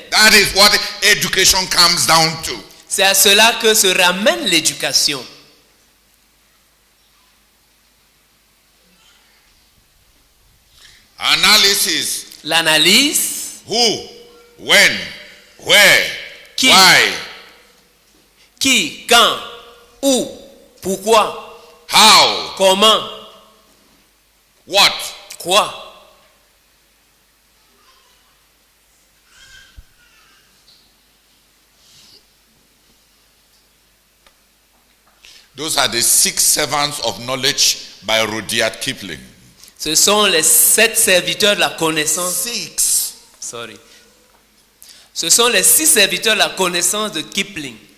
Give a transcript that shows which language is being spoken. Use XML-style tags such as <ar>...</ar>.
<en>that is what education comes down to.</en> <fr>C'est à cela que se ramène l'éducation.</fr> <en>Analysis.</en> <fr>L'analyse.</fr> <en>Who, when, where,</en> <fr>qui,</fr> <en>why.</en> <fr>Qui, quand, où, pourquoi.</fr> <en>How.</en> <fr>Comment.</fr> <en>What.</en> <fr>Quoi.</fr> <en>Those are the 6 servants of knowledge by Rudyard Kipling.</en> <fr>Ce sont les 7 serviteurs de la connaissance. 6.</fr> <en>Sorry.</en> <fr>Ce sont les 6 serviteurs de la connaissance de Kipling.</fr>